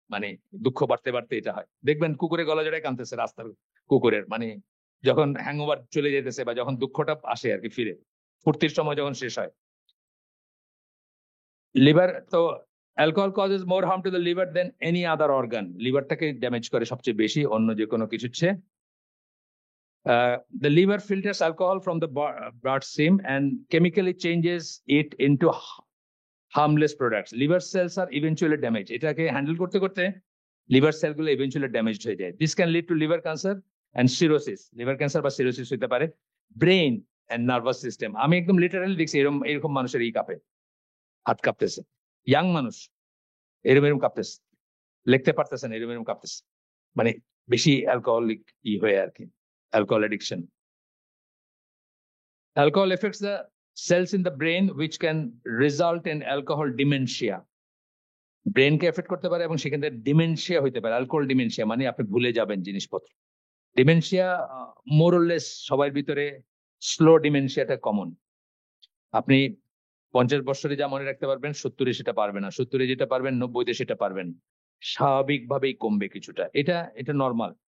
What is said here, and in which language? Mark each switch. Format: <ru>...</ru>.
<bn>মানে দুঃখ বাড়তে বাড়তে এটা হয়, দেখবেন কুকুরের গলা জড়ায় কাঁদতেছে রাস্তার কুকুরের, মানে যখন হ্যাংওভার চলে যেতেছে বা যখন দুঃখটা আসে আর কি, ফিরে ফুর্তির সময় যখন শেষ হয়। লিভার তো</bn> <en>alcohol causes more harm to the liver than any other organ,</en> <bn>লিভারটাকে damage করে সবচেয়ে বেশি অন্য যে কোনো কিছুর চেয়ে।</bn> <en>The liver filters alcohol from the bloodstream and chemically changes it into harmless products. Liver cells are eventually damaged.</en> <bn>এটাকে handle করতে করতে লিভার সেলগুলো</bn> <en>eventually damaged</en> <bn>হয়ে যায়.</bn> <en>This can lead to liver cancer and cirrhosis.</en> <bn>Liver cancer বা cirrhosis হতে পারে।</bn> <en>brain and nervous system,</en> <bn>আমি একদম লিটারালি দেখছি এরকম মানুষের কাঁপে, হাত কাঁপতেছে, ইয়াং মানুষ এরকম কাঁপতেছে, লিখতে পারতেছে না, এরকম কাঁপতেছে, মানে বেশি অ্যালকোহলিক হয়ে আর কি, alcohol addiction.</bn> <en>Alcohol affects the cells in the brain which can result in alcohol dementia.</en> <bn>ব্রেনকে effect করতে পারে এবং সেখান থেকে ডিমেনশিয়া হইতে পারে, অ্যালকোহল ডিমেনশিয়া, মানে আপনি ভুলে যাবেন জিনিসপত্র। ডিমেনশিয়া মোরলেস সবার ভিতরে, স্লো ডিমেনশিয়াটা কমন। আপনি 50 বছরে যা মনে রাখতে পারবেন 70-এ সেটা পারবেন না, 70-এ যেটা পারবেন 90-তে সেটা পারবেন, স্বাভাবিকভাবেই কমবে কিছুটা, এটা নর্মাল।</bn>